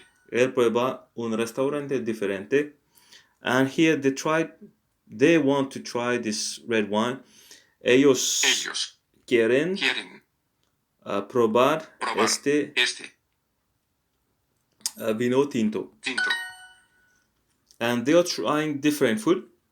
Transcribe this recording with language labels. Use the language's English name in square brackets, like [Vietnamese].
[Spanish] Él prueba un restaurante diferente. [English] And here they want to try this red wine. [Spanish] Ellos quieren probar este vino tinto. [English] and they are trying different food.